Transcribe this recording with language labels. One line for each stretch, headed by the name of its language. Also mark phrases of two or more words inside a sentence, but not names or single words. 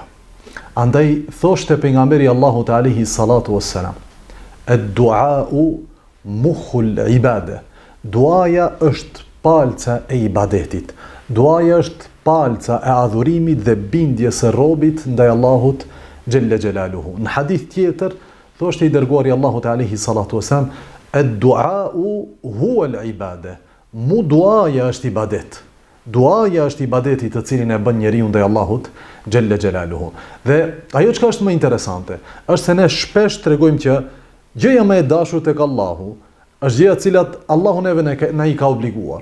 Albanian: Andaj thoshte pejgamberi Allahut
Arabic: عليه الصلاة والسلام: "الدعاء مخ العبادة."
Albanian: Duaja është palca e ibadetit. Duaja është palca e adhurimit dhe bindjes së robit ndaj Allahut
Arabic: جل جلاله.
Albanian: Në hadith tjetër thoshte i dërguari Allahut
Arabic: عليه الصلاة والسلام: "الدعاء هو العبادة."
Albanian: Mu duaja është ibadet. Duaja është ibadeti të cilin e bën njeriu ndaj Allahut
Arabic: جل جلاله.
Albanian: Dhe ajo çka është më interesante, është se ne shpesh tregojmë që gjëja më e dashur tek Allahu është gjëja cilat Allahu neve na i ka obliguar.